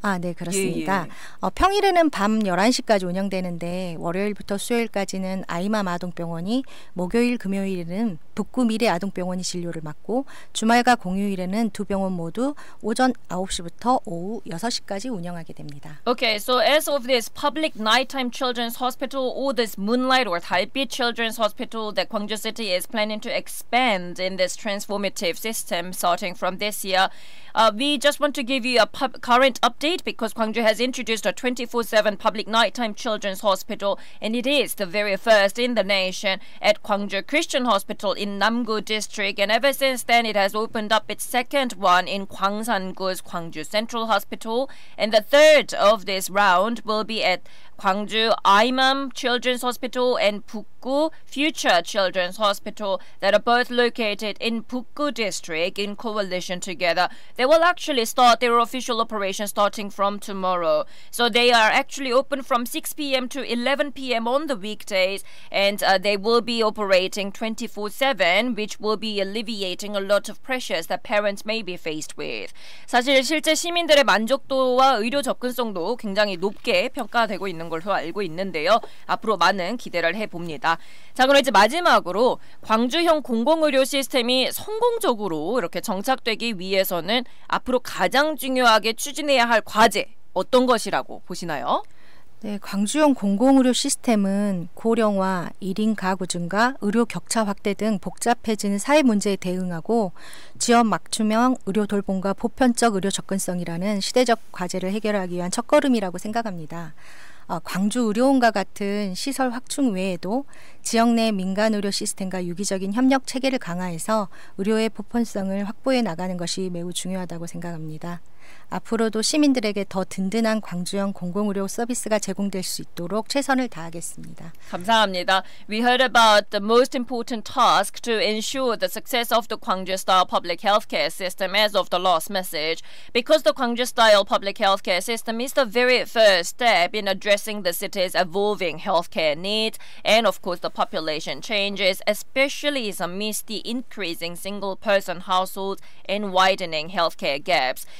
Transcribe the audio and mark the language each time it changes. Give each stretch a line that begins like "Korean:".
Korean: 아, 네, 그렇습니다. 예. 평일에는 밤 11시까지 운영되는데 월요일부터 수요일까지는 아이맘 아동병원이, 목요일, 금요일에는 북구 미래아동병원이 진료를 맡고 주말과 공휴일에는 두 병원 모두 오전 9시부터 오후 6시까지 운영하게 됩니다.
English: Okay, so as of this public nighttime children's hospital or this Moonlight or 달빛 children's hospital that Gwangju City is planning to expand in this transformative system starting from this year, we just want to give you a current update because Gwangju has introduced a 24/7 public nighttime children's hospital, and it is the very first in the nation at Gwangju Christian Hospital in Namgu District, and ever since then it has opened up its second one in Gwangsan-gu's Gwangju Central Hospital, and the third of this round will be at Gwangju Aimam Children's Hospital and Bukgu Future Children's Hospital that are both located in Bukgu District in coalition together. They will actually start their official operation starting from tomorrow. So they are actually open from 6 p.m. to 11 p.m. on the weekdays, and they will be operating 24/7, which will be alleviating a lot of pressures that parents may be faced with.
Korean: 사실 실제 시민들의 만족도와 의료 접근성도 굉장히 높게 평가되고 있는 걸로 알고 있는데요. 앞으로 많은 기대를 해봅니다. 자, 그럼 이제 마지막으로 광주형 공공의료 시스템이 성공적으로 이렇게 정착되기 위해서는 앞으로 가장 중요하게 추진해야 할 과제 어떤 것이라고 보시나요? 네, 광주형 공공의료 시스템은 고령화, 1인 가구 증가, 의료 격차 확대 등 복잡해지는 사회 문제에 대응하고 지역 맞춤형 의료 돌봄과 보편적 의료 접근성이라는 시대적 과제를 해결하기 위한 첫걸음이라고 생각합니다. 광주 의료원과 같은 시설 확충 외에도 지역 내 민간 의료 시스템과 유기적인 협력 체계를 강화해서 의료의 보편성을 확보해 나가는 것이 매우 중요하다고 생각합니다. 앞으로도 시민들에게 더 든든한 광주형 공공의료 서비스가 제공될 수 있도록 최선을 다하겠습니다. 감사합니다.
English: We heard about the most important task to ensure the success of the Gwangju-style public healthcare system as of the last message. Because the Gwangju-style public healthcare system is the very first step in addressing the city's evolving healthcare needs and, of course, the population changes, especially amidst the increasing single-person households and widening healthcare gaps.